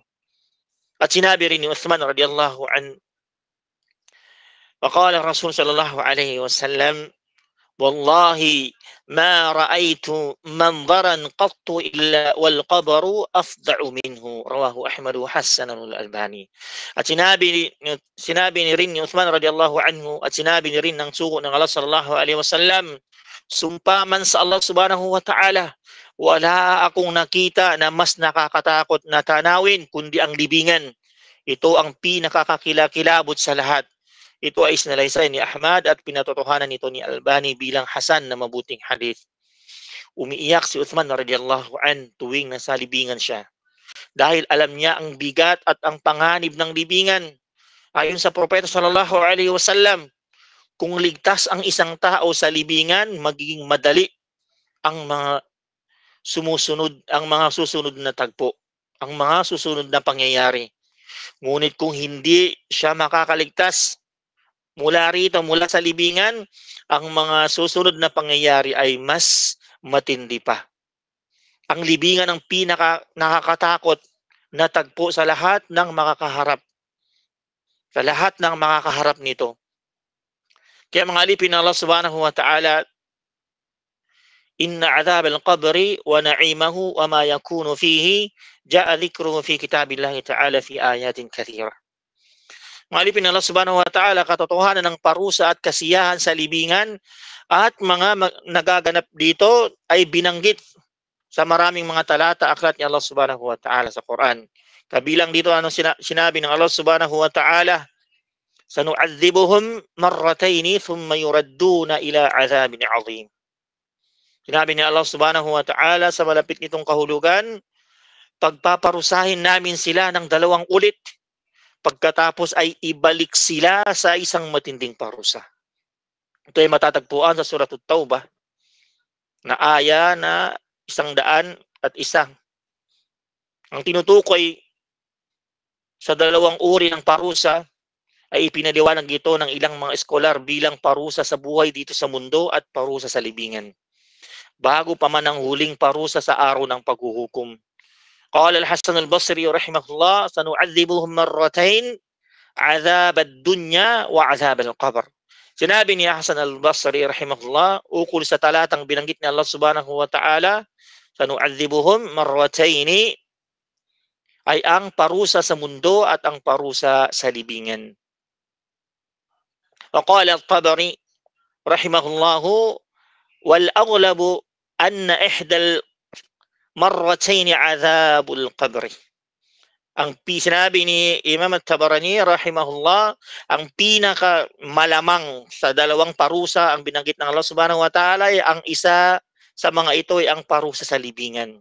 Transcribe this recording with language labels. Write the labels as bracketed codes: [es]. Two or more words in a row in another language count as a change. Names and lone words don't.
[tl] At sinabi rin ni [ar] Uthman رضي الله عنه وقال رسول صلى الله عليه وسلم والله ما رأيت منظرا قط إلا والقبر أفظع منه رواه أحمد وحسنه الألباني. [tl] At sinabi ni rin ni Uthman [ar] رضي الله عنه, [tl] at sinabi ni rin ng sugo ng Allah [ar] صلى الله عليه وسلم, [tl] sumpa man sa Allah [ar] سبحانه وتعالى, [tl] wala akong nakita na mas nakakatakot na tanawin kundi ang libingan. Ito ang pinakakakilakilabot sa lahat. Ito ay sinalaysay ni Ahmad at pinatotohanan nito ni Albani bilang hasan na mabuting hadith. Umiiyak si Uthman [ar] رضي الله عن [tl] tuwing nasa libingan siya, dahil alam niya ang bigat at ang panganib ng libingan. Ayon sa Propeta [ar] صلى الله عليه وسلم, [tl] kung ligtas ang isang tao sa libingan, magiging madali ang mga susunod na tagpo, ang mga susunod na pangyayari. Ngunit kung hindi siya makakaligtas mula rito, mula sa libingan, ang mga susunod na pangyayari ay mas matindi pa. Ang libingan ang nakakatakot na tagpo sa lahat ng makakaharap. Sa lahat ng makakaharap nito. Kaya mga alipin ng [ar] Allah سبحانه وتعالى إن عذاب القبر ونعيمه وما يكون فيه جاء ذكره في كتاب الله تعالى في آيات كثيرة. [tl] Mga alipin ng Allah [ar] سبحانه وتعالى, [tl] katotohanan ng parusa at kasiyahan sa libingan at mga nagaganap dito ay binanggit sa maraming mga talata aklat ni Allah [ar] سبحانه وتعالى [tl] sa Quran. Kabilang dito anong sinabi ng Allah [ar] سبحانه وتعالى سنعذبهم مرتين ثم يردون إلى عذاب عظيم. [tl] Sinabi ni Allah [ar] سبحانه وتعالى [tl] sa malapit nitong kahulugan, pagpaparusahin namin sila ng 2 ulit, pagkatapos ay ibalik sila sa isang matinding parusa. Ito ay matatagpuan sa Surah At-Taubah na aya na 101. Ang tinutukoy sa 2 uri ng parusa ay ipinaliwanag ito ng ilang mga eskolar bilang parusa sa buhay dito sa mundo at parusa sa libingan, bago pa man ang huling parusa sa araw ng paghuhukom. [ar] قال الحسن البصري رحمه الله سنعذبهم مرتين عذاب الدنيا وعذاب القبر. [tl] Sinabi ni Hasan al-Basri rahimahullah ukol sa talatang binanggit ni Allah [ar] سبحانه وتعالى سنعذبهم مرتين, [tl] ay ang parusa sa mundo at ang parusa sa libingan. [ar] وقال الطبري رحمه الله والأغلب أن إحدى المرتين عذاب القبر. [tl] Ang sinabi ni Imam At-Tabarani rahimahullah, ang pinaka malamang sa 2 parusa ang binanggit ng Allah [ar] سبحانه وتعالى [tl] ay ang isa sa mga ito ay ang parusa sa libingan.